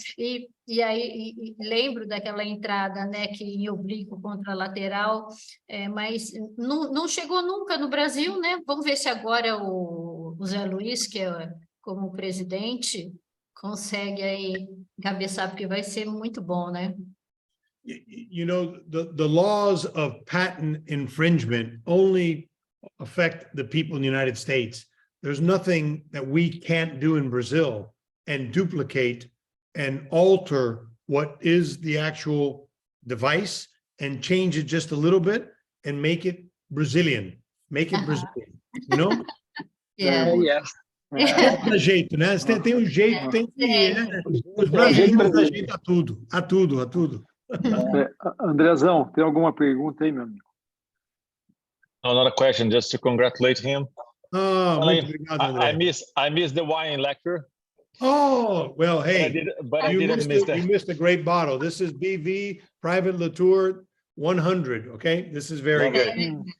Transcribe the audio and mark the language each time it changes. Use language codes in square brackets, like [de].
[pt] E aí lembro daquela entrada, né, que eu brinco contralateral, mas não chegou nunca no Brasil, né? Vamos ver se agora o Zé Luiz, que é como presidente, consegue aí encabeçar, porque vai ser muito bom, né? [en] You know, the laws of patent infringement only affect the people in the United States. There's nothing that we can't do in Brazil and duplicate and alter what is the actual device and change it just a little bit and make it Brazilian. You know? Yes. [pt] Tem jeito, né? Tem um jeito, tem que... Os brasileiros ajeitam a tudo. Andrezão, tem alguma pergunta aí, meu amigo? [en] No, not a question, just to congratulate him. [pt] Muito obrigado, André. [en] I missed the wine lecture. Oh, well, hey, you missed a great bottle. This is BV Private Latour 100, okay? This is very good.